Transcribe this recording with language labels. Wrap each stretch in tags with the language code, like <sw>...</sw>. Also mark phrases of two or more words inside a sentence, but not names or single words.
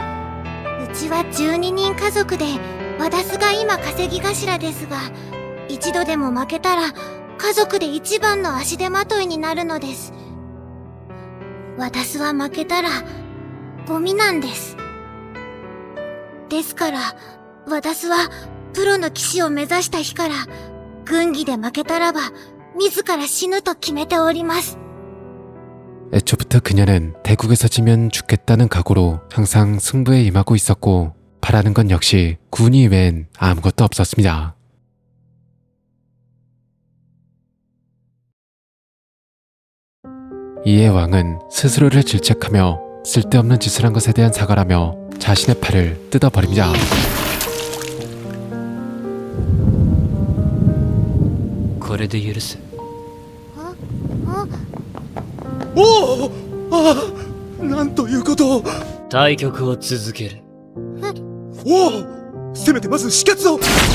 <ja>うちは12人家族でワダスが今稼ぎ頭ですが、一度でも負けたら家族で一番の足手まといになるのです。ワダスは負けたらゴミなんです。ですからワダスはプロの騎士を目指した日から軍技で負けたらば自ら死ぬと決めております。</ja> <ko>애초부터 그녀는 대국에서 지면 죽겠다는 각오로 항상 승부에 임하고 있었고 바라는 건 역시 군의 외엔 아무것도 없었습니다. 이에 왕은 스스로를 질책하며 쓸데없는 짓을 한 것에 대한 사과라며 자신의 팔을 뜯어버립니다.</ko> <ja>これで許す。おお、ああ、なんということを。対局を続ける。おお、せめてまず止血を。</ja>